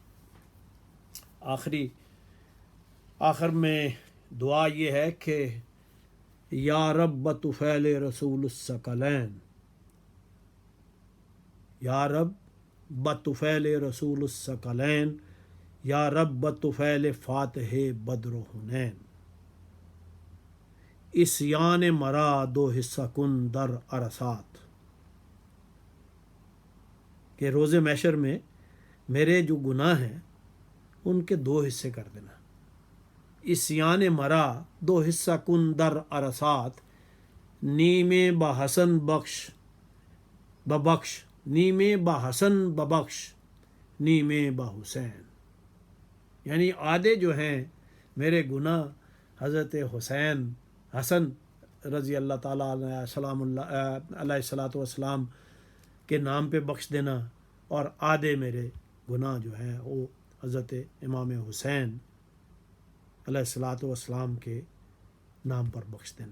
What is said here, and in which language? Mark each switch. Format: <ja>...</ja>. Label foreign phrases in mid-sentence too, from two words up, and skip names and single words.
<ur>آخر میں دعا یہ ہے کہ</ur> <fa>یا رب بطفیل رسول الثقلین، یا رب بطفیل رسول الثقلین، یا رب بطفیل فاتح بدر و حنین، عصیان مرا دو حصہ کن در عرصات،</fa> <ur>کہ روز محشر میں میرے جو گناہ ہیں ان کے دو حصے کر دینا۔</ur> <fa>عصیان مرا دو حصہ کن در عرصات، نیمے بحسن بخش ببخش، نیمے بحسن ببخش، نیمے بحسین،</fa> <ur>یعنی آدھے جو ہیں میرے گناہ حضرت حسن</ur> <ar>رضی اللہ تعالیٰ علیہ سلام اللہ علیہ الصلاۃ والسلام</ar> <ur>کے نام پہ بخش دینا، اور آدھے میرے گناہ جو ہیں وہ حضرت امام حسین</ur> <ar>علیہ الصلاۃ والسلام</ar> <ur>کے نام پر بخش دینا۔</ur>